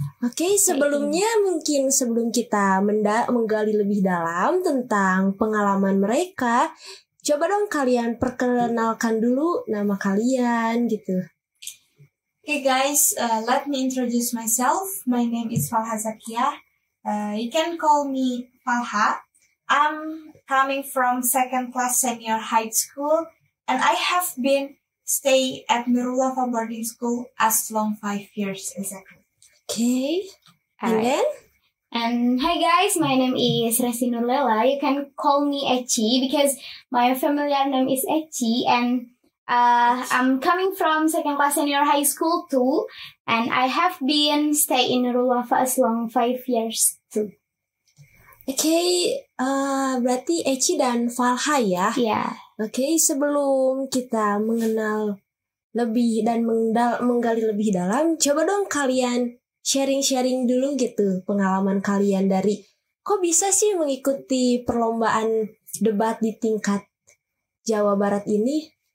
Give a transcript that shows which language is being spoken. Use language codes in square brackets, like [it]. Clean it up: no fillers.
[id] Oke, sebelumnya mungkin sebelum kita menggali lebih dalam tentang pengalaman mereka, coba dong kalian perkenalkan dulu nama kalian gitu. [en] Okay guys, let me introduce myself. My name is Falha Zakia. You can call me Falha. I'm coming from 2nd class senior high school and I have been stay at Nurul Wafa boarding school as long 5 years exactly. Okay, and then? And hi guys, my name is Resi Nurlela. You can call me Eci because my familiar name is Eci, and I'm coming from 2nd class senior high school too, and I have been stay in Nurul Wafa as long 5 years too. [id] Okay, berarti Eci dan Falha ya? [en] Yeah. [id] Okay, sebelum kita mengenal lebih dan menggali lebih dalam, coba dong kalian sharing-sharing dulu gitu pengalaman kalian dari kok bisa sih mengikuti perlombaan debat di tingkat Jawa Barat ini?